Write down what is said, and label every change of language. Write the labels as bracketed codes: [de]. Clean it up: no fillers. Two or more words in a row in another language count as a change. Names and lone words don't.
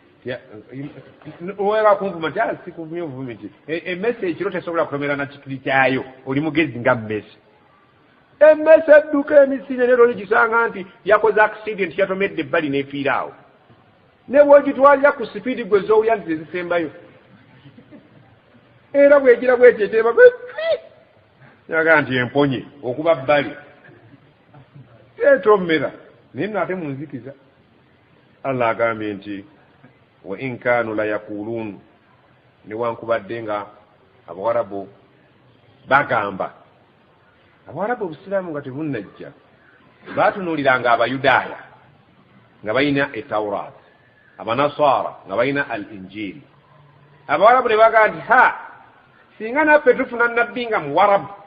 [lg] oweera kunvuma nti sikuvumye obuvumi nti emmese ekiro tesobola kutomera na kikiri kyayo oli mugezi nga mmese emmese edduka emisinde nero oligisanga nti yakoze accident yatomedde ebbali n'efiiraawo ne bwogitwalira ku sipiidi gwe zoowulya nti tezisembayo era bwegira bweteeteba yaga nti emponye okuba bbali etomera naye nno ate munzikiza. Allah agambye nti [ar] وإن كانوا ليقولون [lg] newankubadde nga abawarabu bagamba abawarabu obusiraamu nga tebunnajja baatunuuliranga abayudaaya nga balina etawuraat abanasaara nga balina al injiri abawarabu ne bagamba nti singa naffe tufuna nabbi nga muwarabu